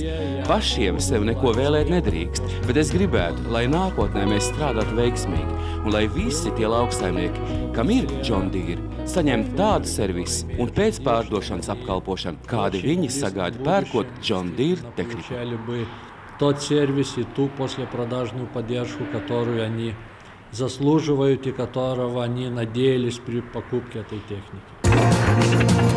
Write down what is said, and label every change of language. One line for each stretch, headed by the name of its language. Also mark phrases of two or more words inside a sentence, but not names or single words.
Latvian: Pašiem sev neko vēlēt nedrīkst, bet es gribētu, lai nākotnē mēs strādātu veiksmīgi un lai visi tie lauksaimnieki, kam ir John Deere, saņemt tādu servisu un pēcpārdošanas apkalpošanu, kādi viņi sagaida pērkot John Deere tehniku.
Russian: Тот сервис и ту послепродажную поддержку, которую они заслуживают и которого они надеялись при покупке этой техники.